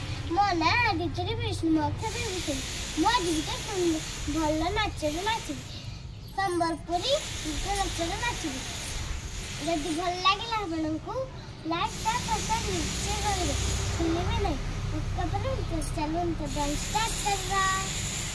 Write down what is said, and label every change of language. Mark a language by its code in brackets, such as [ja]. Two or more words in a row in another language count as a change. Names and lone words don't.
[or] ମୋ ନାଁ ଆଦିତ୍ୟ ବିଷ୍ଣୁ ଅକ୍ଷୟ ମୁଁ ଆଜି ଭଲ ନାଚରେ ନାଚିବି ସମ୍ବଲପୁରୀ ନାଚରେ ନାଚିବି। ଯଦି ଭଲ ଲାଗିଲା ଆପଣଙ୍କୁ [en] like subscribe [or] ନିଶ୍ଚୟ କରିବେ। [hi] भूलिए नहीं उसका पर चलो [en] dance start [hi] कर रहा है।